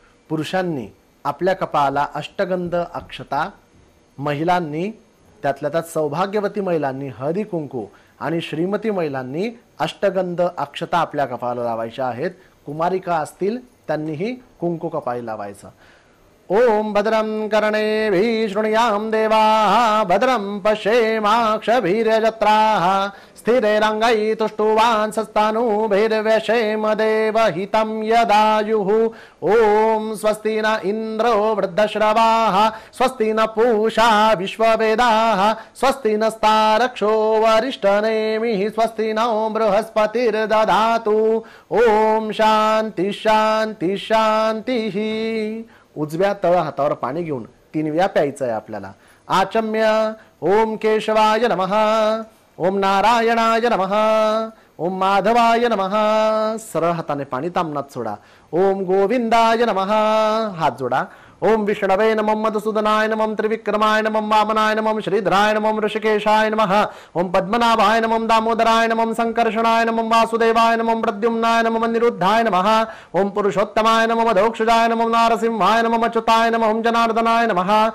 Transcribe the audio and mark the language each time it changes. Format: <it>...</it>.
<mr>पुरुषांनी आपल्या कपाळाला अष्टगंध अक्षता, महिलांनी त्यातल्या त्यात सौभाग्यवती महिलांनी हळदी कुंकू आणि श्रीमती महिलांनी अष्टगंध अक्षता आपल्या कपाळाला लावायच्या आहेत. कुमारिका असतील त्यांनीही कुंकू कपाळी लावायचं.</mr> <sa>ओम भद्रं कर्णेभिः शृणुयाम देवाः भद्रं पश्येमाक्षभिर्यजत्राः स्थिरैरङ्गैस्तुष्टुवांसस्तनूभिर्व्यशेम देवहितं यदायुः. ओम स्वस्ति न इन्द्रो वृद्धश्रवाः स्वस्ति न पूषा विश्ववेदाः स्वस्ति नस्तारक्षो वरिष्ठनेमिः स्वस्ति नो बृहस्पतिर्दधातु. ओम शांती शांती शांतीः.</sa> <mr>उजव्या तळ हातावर पाणी घेऊन 3 वेळा प्यायचं आहे आपल्याला.</mr> <sa>आचम्य ओम केशवाय नमः. ओम नारायणाय नमः. ओम माधवाय नमः.</sa> <mr>सरळ हाताने पाणी तामनात सोडा.</mr> <sa>ओम गोविंदाय नमः.</sa> <mr>हात जोडा.</mr> <sa>ओम विष्णवे नमः मधुसूदनाय नमः त्रिविक्रमाय नमः वामनाय नमः श्रीधराय नमः ऋषिकेशाय नमः. ओम पद्मनाभाय नमः दामोदराय नमः संकर्षणाय नमः वासुदेवाय नमः प्रद्युम्नाय नमः निरुद्धाय नमः. ओम पुरुषोत्तमाय नमः मधोक्षजाय नमः नारसिंहाय नमः अच्युताय नमः ओम जनार्दनाय नमः.</sa>